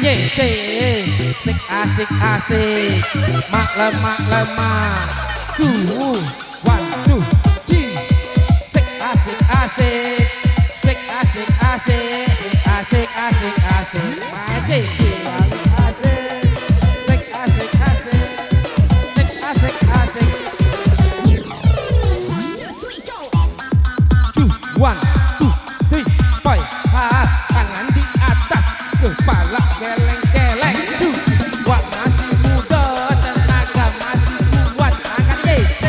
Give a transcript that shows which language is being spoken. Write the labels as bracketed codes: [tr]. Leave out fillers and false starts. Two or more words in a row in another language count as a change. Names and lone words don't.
[id] Sik asik asik. Mak lemah. [en] One, two, three. [id] Sik asik asik. Sik asik asik. Asik asik asik. Asik asik. Sik asik asik. Sik asik asik. [en] One, two, three, four. [id] Tangan di atas, kepala geleng-geleng. Wah masih muda, tenaga masih kuat. Angkat